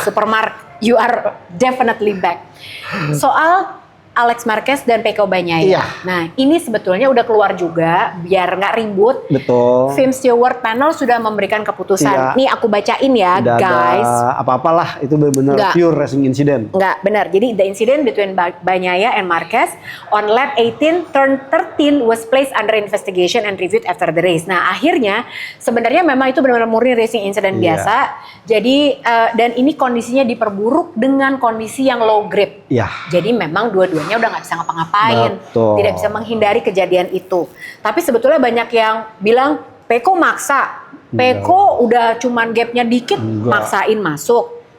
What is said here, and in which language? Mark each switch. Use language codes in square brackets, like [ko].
[en] Super Marc, you are definitely back. [id] Soal Alex Marquez dan Pecco Bagnaia. Nah, ini sebetulnya udah keluar juga biar nggak ribut. Betul. Film Stewart panel sudah memberikan keputusan. Nih aku bacain ya, tidak [en] guys. [id] Apa-apalah, itu benar-benar pure racing incident. Enggak, benar. [en] Jadi the incident between Bagnaia and Marquez on lap 18 turn 13 was placed under investigation and reviewed after the race. [id] Nah, akhirnya sebenarnya memang itu benar-benar murni racing incident biasa. Jadi dan ini kondisinya diperburuk dengan kondisi yang low grip. Jadi memang dua-duanya udah nggak bisa ngapa-ngapain, tidak bisa menghindari kejadian itu. Tapi sebetulnya banyak yang bilang Pecco maksa, Pecco udah cuman gapnya dikit, maksain masuk.